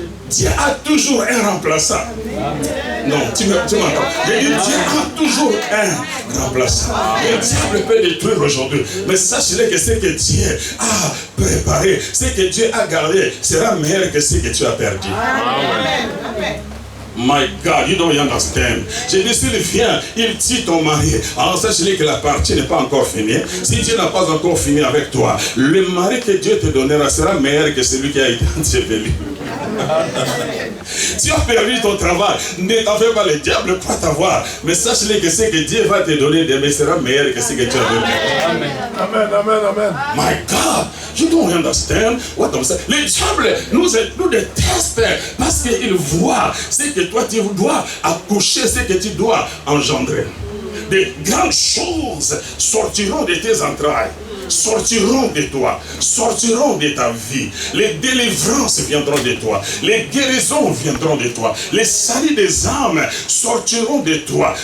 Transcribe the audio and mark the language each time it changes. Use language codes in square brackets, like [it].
[fr] Dieu a toujours un remplaçant. Non, tu m'entends. Dieu a toujours un remplaçant. Le diable peut détruire aujourd'hui. Mais sachez que ce que Dieu a préparé, ce que Dieu a gardé, sera meilleur que ce que tu as perdu. Amen. [en] My God, you don't understand. [fr] J'ai dit, s'il vient, il tue ton mari. Alors sachez que la partie n'est pas encore finie. Si Dieu n'a pas encore fini avec toi, le mari que Dieu te donnera sera meilleur que celui qui a été enseveli. Tu as perdu ton travail. Ne t'en fais pas, le diable pas t'avoir. Mais sache-le que ce que Dieu va te donner demain sera meilleur que ce que tu as donné. Amen, amen, amen, amen. [en] My God, you don't understand what I'm saying. [fr] Le diable nous déteste parce qu'il voit ce que toi tu dois accoucher, ce que tu dois engendrer. De grandes choses sortiront de tes entrailles. Sortiront de toi, sortiront de ta vie. Les délivrances viendront de toi, les guérisons viendront de toi, les saluts des âmes sortiront de toi.